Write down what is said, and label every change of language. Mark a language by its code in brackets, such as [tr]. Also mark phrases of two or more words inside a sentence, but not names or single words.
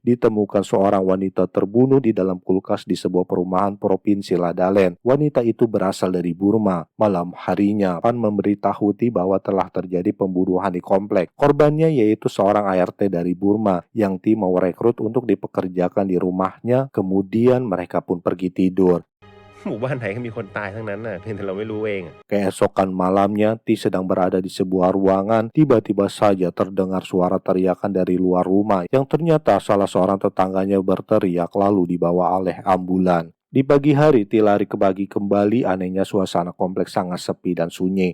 [id] Ditemukan seorang wanita terbunuh di dalam kulkas di sebuah perumahan provinsi Ladalen. Wanita itu berasal dari Burma. Malam harinya, Pan memberitahu Ti bahwa telah terjadi pembunuhan di komplek. Korbannya yaitu seorang ART dari Burma yang Ti mau rekrut untuk dipekerjakan di rumahnya. Kemudian mereka pun pergi tidur. [th] หมู่บ้านไหนก็มีคนตายทั้งนั้นน่ะเพียงแต่เราไม่รู้เอง [id] Keesokan malamnya, Ti sedang berada di sebuah ruangan. Tiba-tiba saja terdengar suara teriakan dari luar rumah yang ternyata salah seorang tetangganya berteriak lalu dibawa oleh ambulan. Di pagi hari, Ti lari ke pagi kembali. Anehnya suasana kompleks sangat sepi dan sunyi.